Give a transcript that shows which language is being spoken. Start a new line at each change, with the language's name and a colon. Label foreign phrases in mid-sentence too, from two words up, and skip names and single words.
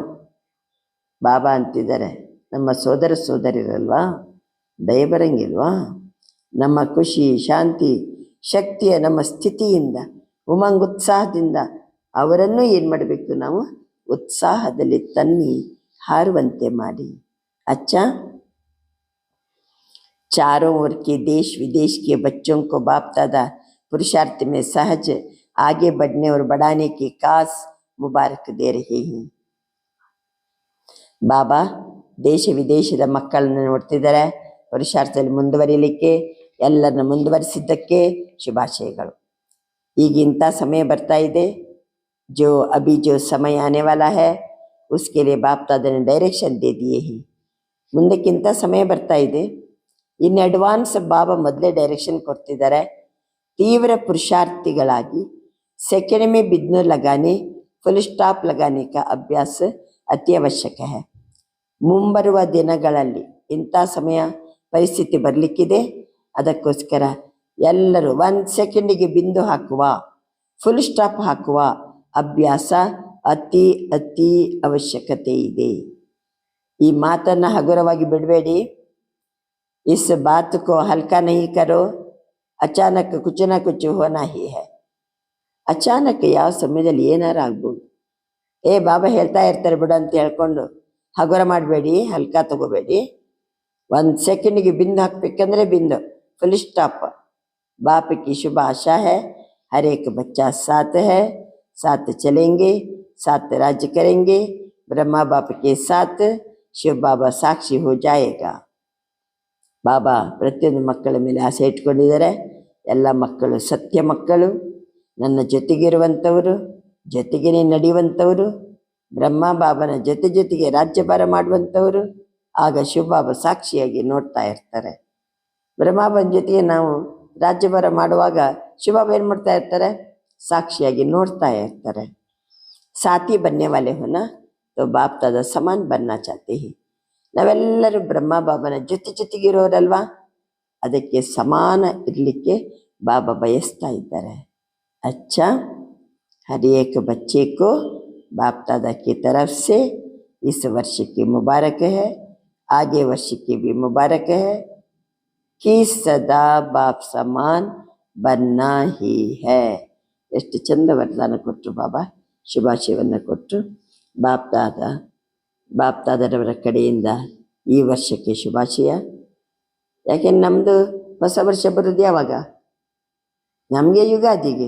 Kannada: ಬಾಬಾ ಅಂತಿದ್ದಾರೆ, ನಮ್ಮ ಸೋದರ ಸೋದರಿರಲ್ವಾ, ದಯ ಬರಂಗಿಲ್ವಾ? ನಮ್ಮ ಖುಷಿ ಶಾಂತಿ ಶಕ್ತಿಯ ನಮ್ಮ ಸ್ಥಿತಿಯಿಂದ ಉಮಂಗ್ ಉತ್ಸಾಹದಿಂದ ಅವರನ್ನು ಏನು ಮಾಡಬೇಕು? ನಾವು ಉತ್ಸಾಹದಲ್ಲಿ ತನ್ನಿ ಹಾರುವಂತೆ ಮಾಡಿ.
Hindi: अच्छा, चारों ओर के देश विदेश के बच्चों को बाप दादा पुरुषार्थ में सहज आगे बढ़ने और बढ़ाने की खास मुबारक दे रहे हैं.
Kannada: ಬಾಬಾ ದೇಶ ವಿದೇಶದ ಮಕ್ಕಳನ್ನು ನೋಡ್ತಿದ್ದಾರೆ. ಪುರುಷಾರ್ಥದಲ್ಲಿ ಮುಂದುವರಿಲಿಕ್ಕೆ, ಎಲ್ಲರನ್ನ ಮುಂದುವರಿಸಿದ್ದಕ್ಕೆ ಶುಭಾಶಯಗಳು. ಈಗ ಇಂಥ ಸಮಯ ಬರ್ತಾ ಇದೆ,
Hindi: जो अभी जो समय आने वाला है उसके लिए बाप दादा ने डायरेक्शन दे दिए हैं.
Kannada: ಮುಂದಕ್ಕಿಂತ ಸಮಯ ಬರ್ತಾ ಇದೆ. ಇನ್ನು ಅಡ್ವಾನ್ಸ್ ಬಾಬಾ ಮೊದಲೇ ಡೈರೆಕ್ಷನ್ ಕೊಡ್ತಿದ್ದಾರೆ. ತೀವ್ರ ಪುರುಷಾರ್ಥಿಗಳಾಗಿ
Hindi: ಸೆಕೆಂಡ್ में बिघ्न लगाने,
English: full stop
Hindi: लगाने का अभ्यास अति आवश्यक है.
Kannada: ಮುಂಬರುವ ದಿನಗಳಲ್ಲಿ ಇಂಥ ಸಮಯ ಪರಿಸ್ಥಿತಿ ಬರಲಿಕ್ಕಿದೆ. ಅದಕ್ಕೋಸ್ಕರ ಎಲ್ಲರೂ 1 ಸೆಕೆಂಡಿಗೆ ಬಿಂದು ಹಾಕುವ,
English: full stop
Kannada: ಹಾಕುವ ಅಭ್ಯಾಸ ಅತಿ ಅತಿ ಅವಶ್ಯಕತೆ ಇದೆ. ಈ ಮಾತನ್ನು ಹಗುರವಾಗಿ ಬಿಡಬೇಡಿ.
Hindi: इस बात को हल्का नहीं करो. अचानक कुछ ना कुछ होना ही है.
Kannada: ಅಚಾನಕ್ ಯಾವ ಸಮಯದಲ್ಲಿ ಏನಾರು ಆಗ್ಬೋದು. ಬಾಬಾ ಹೇಳ್ತಾ ಇರ್ತಾರೆ ಬಿಡು ಅಂತ ಹೇಳ್ಕೊಂಡು ಹಗುರ ಮಾಡಬೇಡಿ, ಹಲ್ಕಾ ತಗೋಬೇಡಿ. 1 ಸೆಕೆಂಡಿಗೆ ಬಿಂದು ಹಾಕಬೇಕಂದ್ರೆ ಬಿಂದು,
English: full stop.
Hindi: बाप की शुभ आशा है, हर एक बच्चा साथ है, साथ चलेंगे, साथ राज्य करेंगे. ब्रह्मा बाप के साथ शिव बाबा साक्षी हो जाएगा.
Kannada: ಬಾಬಾ ಪ್ರತಿಯೊಂದು ಮಕ್ಕಳ ಮೇಲೆ ಆಸೆ ಇಟ್ಕೊಂಡಿದ್ದಾರೆ. ಎಲ್ಲ ಮಕ್ಕಳು ಸತ್ಯ ಮಕ್ಕಳು, ನನ್ನ ಜೊತೆಗಿರುವಂಥವರು, ಜೊತೆಗೇ ನಡೆಯುವಂಥವರು, ಬ್ರಹ್ಮ ಬಾಬನ ಜೊತೆಗೆ ರಾಜ್ಯಭಾರ ಮಾಡುವಂಥವರು. ಆಗ ಶಿವಬಾಬಾ ಸಾಕ್ಷಿಯಾಗಿ ನೋಡ್ತಾ ಇರ್ತಾರೆ. ಬ್ರಹ್ಮಬಾಬನ ಜೊತೆಗೆ ನಾವು ರಾಜ್ಯಭಾರ ಮಾಡುವಾಗ ಶಿವಬಾಬಾ ಏನು ಮಾಡ್ತಾ ಇರ್ತಾರೆ? ಸಾಕ್ಷಿಯಾಗಿ ನೋಡ್ತಾ ಇರ್ತಾರೆ.
Hindi: साथी बनने वाले होना तो बाप दादा समान बनना चाहते ही.
Kannada: ನಾವೆಲ್ಲರೂ ಬ್ರಹ್ಮ ಬಾಬನ ಜೊತೆಗಿರೋರಲ್ವಾ, ಅದಕ್ಕೆ ಸಮಾನ ಇರಲಿಕ್ಕೆ ಬಾಬಾ ಬಯಸ್ತಾ ಇದ್ದಾರೆ.
Hindi: अच्छा, हर एक बच्चे को बाप दादा की तरफ से इस वर्ष की मुबारक है, आगे वर्ष की भी मुबारक है कि सदा बाप समान बनना ही है.
Kannada: ಎಷ್ಟು ಚಂದ ವರದಾನ ಕೊಟ್ಟರು ಬಾಬಾ, ಶುಭಾಶಯವನ್ನು ಕೊಟ್ಟರು. ಬಾಪ್ ದಾದರವರ ಕಡೆಯಿಂದ ಈ ವರ್ಷಕ್ಕೆ ಶುಭಾಶಯ. ಯಾಕೆಂದ್ರೆ ನಮ್ಮದು ಹೊಸ ವರ್ಷ ಬರೋದು ಯಾವಾಗ? ನಮಗೆ ಯುಗಾದಿಗೆ.